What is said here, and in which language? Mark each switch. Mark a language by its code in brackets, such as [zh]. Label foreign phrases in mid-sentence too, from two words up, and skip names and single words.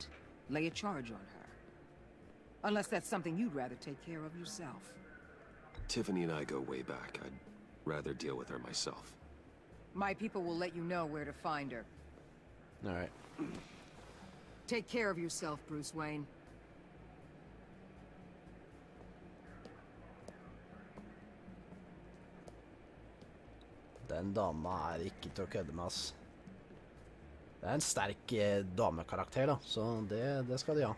[en] Lay a charge on her. Unless that's something you'd rather take care of yourself. Tiffany and I go way back. I'd rather deal with her myself. My people will let you know where to find her. All right. Take care of yourself, Bruce Wayne. [no] Den dama ikke til å kødde med, ass. Det en sterk damekarakter da, så det skal de ha.